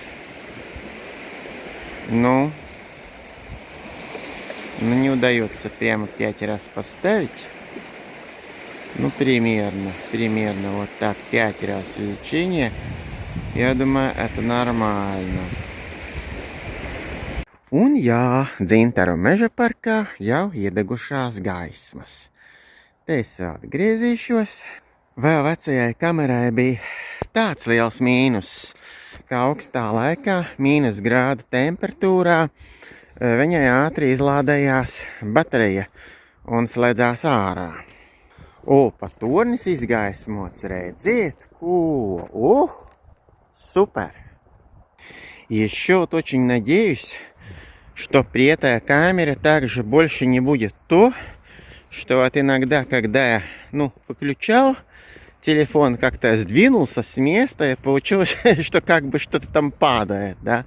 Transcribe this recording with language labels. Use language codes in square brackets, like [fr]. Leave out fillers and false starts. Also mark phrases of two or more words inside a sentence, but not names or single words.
[ru] Ну, не удается прямо 5 раз поставить. Ну, примерно вот так 5 раз увеличение. Я думаю, это nормально. [lv] Un jā, Dzintaru meža parkā jau iedegušās gaismas. Te es vēl atgriezīšos. Vēl vecajai kamerai bija tāds liels mīnus, ka augstā laikā, -grādu temperatūrā, viņai ātri izlādējās baterija un slēdzās ārā. O, pat tornis izgaismots, redziet, ko? [ru] Супер! Еще вот очень надеюсь, что при этой камере также больше не будет то, что вот иногда, когда я, выключал телефон, как-то сдвинулся с места, и получилось, что как бы что-то там падает, да.